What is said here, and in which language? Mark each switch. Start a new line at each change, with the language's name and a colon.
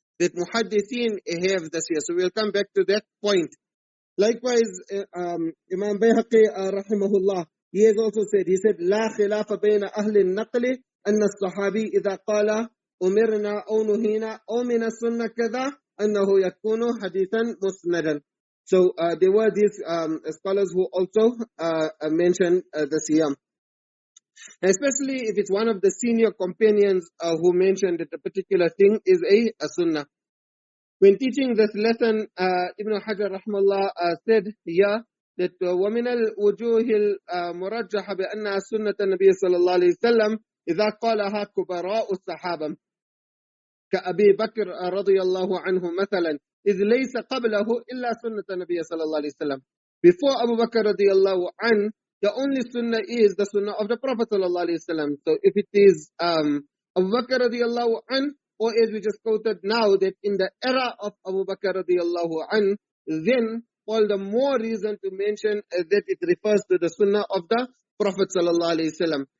English: That muhaddithin have this here. So we'll come back to that point. Likewise, Imam Bayhaqi rahimahullah, he has also said, he said,
Arabic: لا خلاف بين أهل النقل أن الصحابي إذا قال أمرنا أو نهينا أو من السنة كذا أنه يكون حديثا مسندا.
English: So there were these scholars who also mentioned the siyam. Especially if it's one of the senior companions who mentioned that a particular thing is a sunnah. When teaching this lesson, Ibn Hajar rahimahullah said here that
Arabic: وَمِنَ الْوُجُوهِ الْمُرَجَّحَ بِأَنَّهَا سُنَّةَ النَّبِيِّ صلى الله عليه وسلم إذا قالها كبراء الصحابة كأبي بكر رضي الله عنه مثلا إذ ليس قبله إلا سنة النبي صلى الله عليه وسلم.
English: Before Abu Bakr رضي الله عنه, the only sunnah is the sunnah of the Prophet صلى الله عليه وسلم. So if it is Abu Bakr رضي الله عنه, or as we just quoted now, that in the era of Abu Bakr رضي الله عنه, then all the more reason to mention that it refers to the sunnah of the Prophet sallallahu alaihi wasallam.